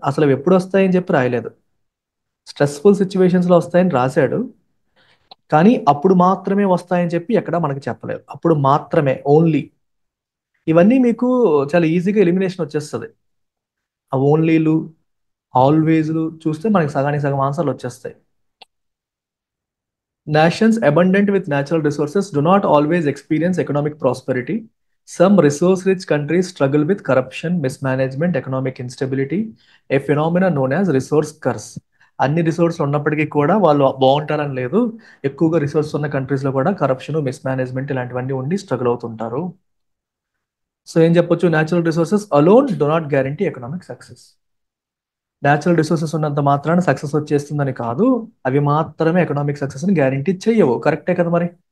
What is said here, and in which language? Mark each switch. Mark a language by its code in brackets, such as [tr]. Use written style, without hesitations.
[te] అసలు అవి ఎప్పుడు వస్తాయని చెప్పి రాయలేదు. స్ట్రెస్ఫుల్ సిచ్యువేషన్స్లో వస్తాయని రాశాడు, కానీ అప్పుడు మాత్రమే వస్తాయని చెప్పి ఎక్కడ మనకి చెప్పలేదు. అప్పుడు మాత్రమే, ఓన్లీ. ఇవన్నీ మీకు చాలా ఈజీగా ఎలిమినేషన్ వచ్చేస్తుంది. ఆ ఓన్లీలు, ఆల్వేస్లు చూస్తే మనకి సగానికి సగం ఆన్సర్లు వచ్చేస్తాయి. [en] Nations abundant with natural resources do not always experience economic prosperity. Some resource-rich countries struggle with corruption, mismanagement, economic instability, a phenomenon known as resource curse. [te] అన్ని రిసోర్స్ ఉన్నప్పటికీ కూడా వాళ్ళు బాగుంటారని లేదు. ఎక్కువగా రిసోర్స్ ఉన్న కంట్రీస్లో కూడా కరప్షన్, మిస్మేనేజ్మెంట్ ఇలాంటివన్నీ ఉండి స్ట్రగుల్ అవుతుంటారు. సో ఏం చెప్పొచ్చు? [en] Natural resources alone do not guarantee economic success. [te] Natural resources ఉన్నంత మాత్రాన సక్సెస్ వచ్చేస్తుందని కాదు, అవి మాత్రమే ఎకనామిక్ సక్సెస్ని గ్యారంటీ చెయ్యవు. కరెక్టే కదా మరి?